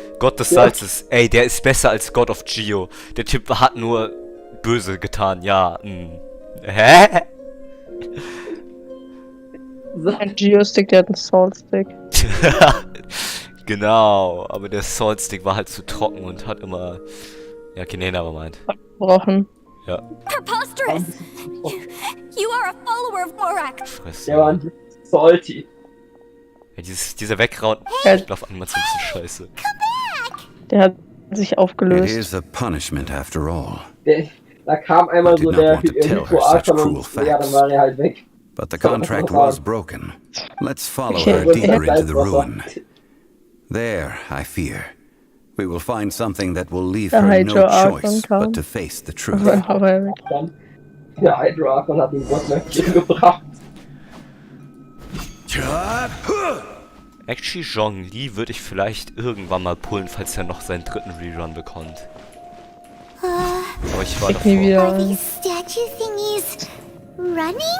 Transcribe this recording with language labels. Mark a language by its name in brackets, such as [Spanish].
[German] Gott des Salzes, ey, der ist besser als [English] God of Geo. [German] Der Typ hat nur böse getan, ja. Hä? Ein Geo-Stick, der hat einen Salt-Stick. Genau, aber der Salt-Stick war halt zu trocken und hat immer... Ja, okay, nee, nevermind. Gebrochen. Ja. [English] Preposterous! You are a follower of Morak! [German] Fresse. Der war salty. Ja, dieser Wegrauen-Animation ist scheiße. Der hat sich aufgelöst. [English] It is a punishment after all. [German] Da kam einmal so der Hydro-Archon und ja, dann war er halt weg. [English] But the contract was broken. Let's follow her deeper into the ruin. There, I fear, we will find something that will leave her no choice but to face the truth. [German] Der Hydro-Archon hat den Gottmöchtchen gebracht. Actually, Zhongli würde ich vielleicht irgendwann mal pullen, falls er noch seinen dritten Rerun bekommt. Aber ich war davor. [English] Are these statue thingies running?